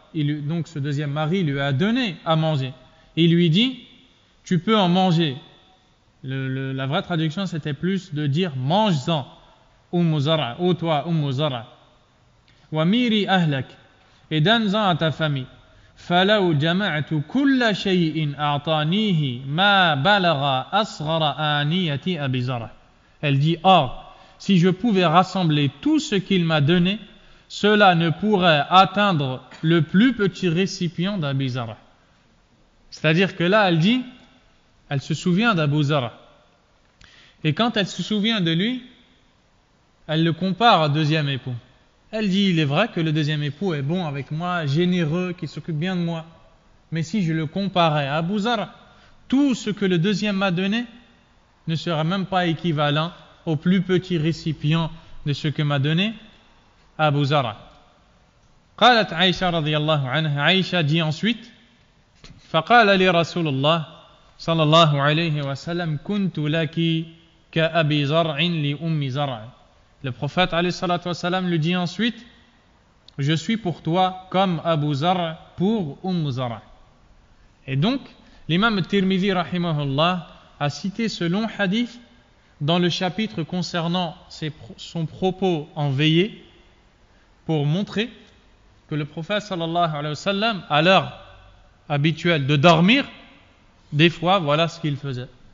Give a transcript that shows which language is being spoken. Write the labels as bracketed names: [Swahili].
[French] Donc ce deuxième mari lui a donné à manger. Il lui dit, tu peux en manger. La vraie traduction, c'était plus de dire, mange-en, Umm Zar', ô toi, Umm Zar'. [Arabic] Wa miri ahlak, [French] et donne-en à ta famille. [Arabic] فَلَوْ جَمَعْتُ كُلَّ شَيْءٍ أَعْطَانِيهِ مَا بَلَغَ أَصْغَرَ آنِيَةِ أَبِي زَرْعٍ. [French] Elle dit, or, si je pouvais rassembler tout ce qu'il m'a donné, cela ne pourrait atteindre le plus petit récipient d'Abu Zar'a. C'est-à-dire que là, elle dit, elle se souvient d'Abu Zar'a. Et quand elle se souvient de lui, elle le compare au deuxième époux. Elle dit, il est vrai que le deuxième époux est bon avec moi, généreux, qui s'occupe bien de moi. Mais si je le comparais à Abu Zar'a, tout ce que le deuxième m'a donné ne sera même pas équivalent au plus petit récipient de ce que m'a donné Abu Zar'a. [Arabic] قالت عائشة رضي الله عنها, [French] Aïcha dit ensuite, [Arabic] فقال لي رسول الله صلى الله عليه وسلم كنت لك كأبي زرع لأم زرع. [French] Le prophète alayhi salatu wassalam lui dit ensuite, je suis pour toi comme Abu Zar'a pour Zar'a. Et donc, l'imam Tirmidhi rahimahullah a cité ce long hadith dans le chapitre concernant son propos en veillée pour montrer que le prophète sallallahu alayhi wa sallam, à l'heure habituelle de dormir, des fois, voilà ce qu'il faisait.